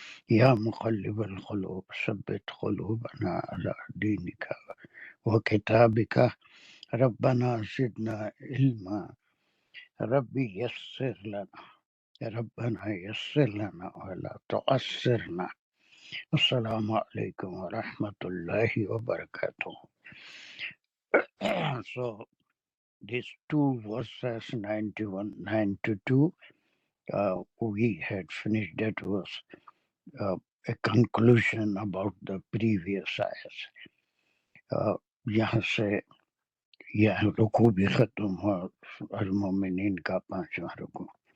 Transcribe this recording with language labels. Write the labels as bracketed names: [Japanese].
[Arabic] يا مقلب القلوب ثبت قلوبنا على دينك وكتابك. ربنا زدنا علما. ربي يسر لنا. ربنا يسر لنا ولا تعسرنا. السلام عليكم ورحمة الله وبركاته. [English] So these two verses 91, 92, we had finished. That was a conclusion about the previous ayahs. [Hindi] यहाँ से यह रुकू भी खत्म हुआ, अल-मोमिनीन का 5वां रुकू।